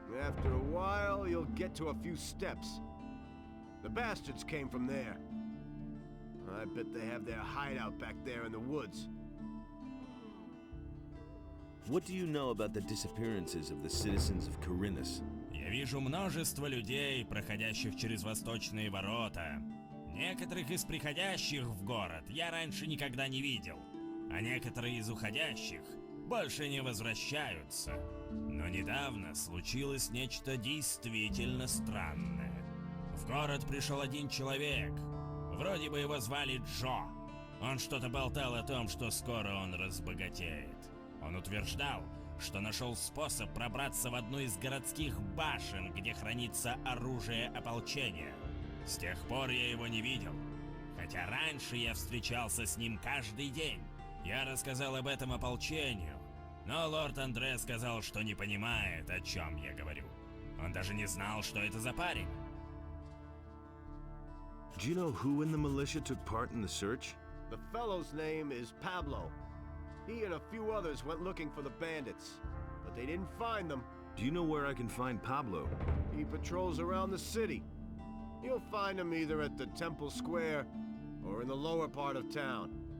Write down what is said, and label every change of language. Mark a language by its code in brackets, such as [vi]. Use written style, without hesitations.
[en] After a while, you'll get to a few steps. The bastards came from there. I bet they have their hideout back there in the woods. What do you know about the disappearances of the citizens of Corinthus? [ru] Я вижу множество людей, проходящих через восточные ворота. Некоторых из приходящих в город я раньше никогда не видел, а некоторые из уходящих больше не возвращаются. Но недавно случилось нечто действительно странное. В город пришел один человек. Вроде бы его звали Джо. Он что-то болтал о том, что скоро он разбогатеет. Он утверждал, что нашел способ пробраться в одну из городских башен, где хранится оружие ополчения. С тех пор я его не видел, хотя раньше я встречался с ним каждый день. Я рассказал об этом ополчению, но лорд Андре сказал, что не понимает, о чем я говорю. Он даже не знал, что это за парень. [en] Do you know who in the militia took part in the search? The fellow's name is Pablo. He and a few others went looking for the bandits, but they didn't find them. Do you know where I can find Pablo? He patrols around the city. You'll find him either at the Temple Square or in the lower part of town.